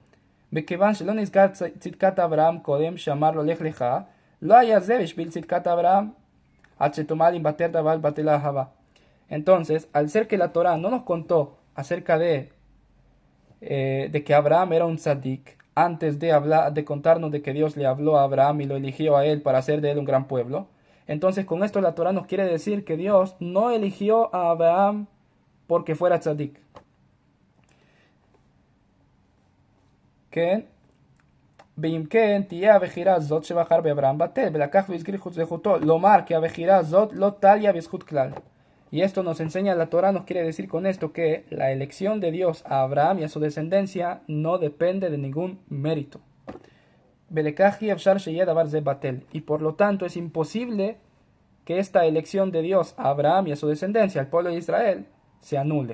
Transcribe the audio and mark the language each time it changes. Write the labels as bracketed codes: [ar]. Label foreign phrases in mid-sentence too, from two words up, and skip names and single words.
[es] Entonces, al ser que la Torah no nos contó acerca de que Abraham era un tzadik, antes de contarnos de que Dios le habló a Abraham y lo eligió a él para hacer de él un gran pueblo, entonces con esto la Torah nos quiere decir que Dios no eligió a Abraham porque fuera tzadik. ¿Qué? [he] ואם כן, תהיה הבחירה הזאת שבחר באברהם בטל, ולקח והזכיר זכותו, לומר כי הבחירה הזאת לא תליה בזכות כלל. [es] Y esto nos enseña la Torah, nos quiere decir con esto que la elección de Dios a Abraham y a su descendencia no depende de ningún mérito. Y por lo tanto es imposible que esta elección de Dios a Abraham y a su descendencia, al pueblo de Israel, se anule.